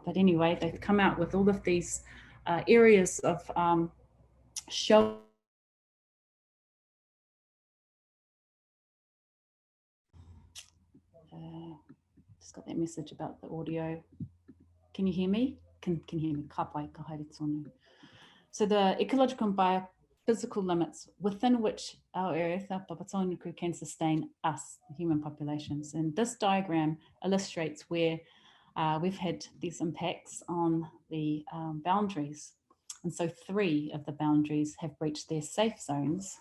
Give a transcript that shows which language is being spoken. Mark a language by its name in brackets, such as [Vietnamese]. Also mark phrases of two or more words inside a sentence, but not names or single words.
[English] But anyway, they've come out with all of these areas of show. Just got that message about the audio. Can you hear me? Can you hear me? [Māori] Kāpai, kāhui tonu. [English] So the ecological and biophysical limits within which our earth, our papatonu, can sustain us, the human populations. And this diagram illustrates where we've had these impacts on the boundaries. And so 3 of the boundaries have breached their safe zones.